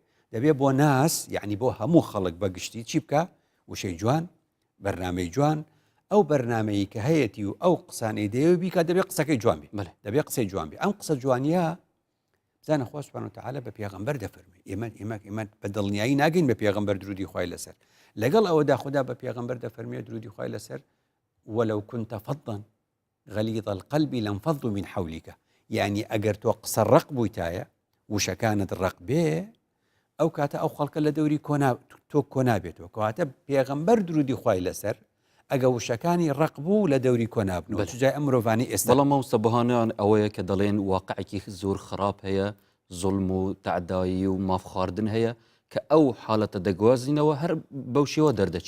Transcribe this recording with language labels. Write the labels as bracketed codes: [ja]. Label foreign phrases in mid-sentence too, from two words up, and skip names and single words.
[ckb] دەبێ بۆ ناس یعنی بۆ هەموو خەڵک بەگشتی چی بکە وشەی جوان بەرنامەی جوان ئەو بەرنمەیە کە هەیەی و ئەو قسانەی دەیەوە بیکە دەبێ قسەکەی جوان بێ دەبێ قسەی جوان بێ ئەم قسە جوانیە بزانە خوا سوبحانەهو وتعالە بە پێغەمبەر دەفەرمێ ئێمە بە دڵنیایی ناگەین بە پێغەمبەر درودی خوای لەسەر لەگەڵ ئەوەدا خوددا بە پێغەمبەر دەفەرمێ درودی خوای لەسەر [ar] ولو كنت فظا غليظ القلب لانفضوا من حولك [ckb] يعني ئەگەر تۆ قسە ڕق بوویتایە وشەکانت ڕق بێ ئەو کاتە ئەو خەڵکە لە دەوری تۆ کۆنابێتەوە کەواتە پێغەمبەر درودی خوای لەسەر ئەگە وشەکانی ڕق بوو لە دەوری کۆنابنەوە جای ئەم مرۆڤانی ئێستا بەڵام مامۆستا بەهانەیان ئەوەیە کە دەڵێن واقعێکی زۆر خراپ هەیە زوڵم و تعدایی و مافخواردن هەیە کە ئەو حالەتە دەگوازینەوە هەر بەو شێوە دەردەچی